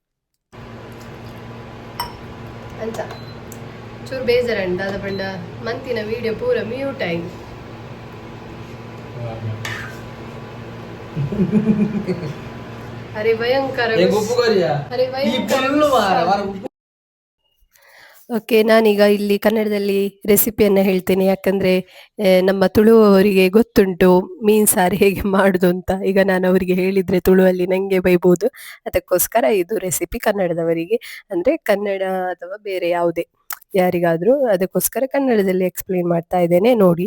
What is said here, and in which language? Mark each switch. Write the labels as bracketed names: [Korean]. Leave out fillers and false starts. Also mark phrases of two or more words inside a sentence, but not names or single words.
[Tulu] ಅಂಚ ಚೂರು ಬೇಜಾರಂಡ ಅದ ಪಂಡ ಮಂತಿನ ವಿಡಿಯೋ ಪೂರ ಮ್ಯೂಟ್ ಆಯ್ತು ಅರೆ ಭಯಂಕರ ಅರೆ [Kannada] ಭಯಂಕರ ಓಕೆ ನಾನೀಗ ಇಲ್ಲಿ ಕನ್ನಡದಲ್ಲಿ ರೆಸಿಪಿಯನ್ನು ಹೇಳ್ತೇನೆ ಯಾಕಂದರೆ ನಮ್ಮ ತುಳುವವರಿಗೆ ಗೊತ್ತುಂಟು ಮೀನು ಸಾರು ಹೇಗೆ ಮಾಡೋದು ಅಂತ ಈಗ ನಾನು ಅವರಿಗೆ ಹೇಳಿದರೆ ತುಳುವಲ್ಲಿ ನನಗೆ ಬೈಬೋದು ಅದಕ್ಕೋಸ್ಕರ ಇದು ರೆಸಿಪಿ ಕನ್ನಡದವರಿಗೆ ಅಂದರೆ ಕನ್ನಡ ಅಥವಾ ಬೇರೆ ಯಾವುದೇ ಯಾರಿಗಾದರೂ ಅದಕ್ಕೋಸ್ಕರ ಕನ್ನಡದಲ್ಲಿ ಎಕ್ಸ್ಪ್ಲೇನ್ ಮಾಡ್ತಾ ಇದ್ದೇನೆ ನೋಡಿ.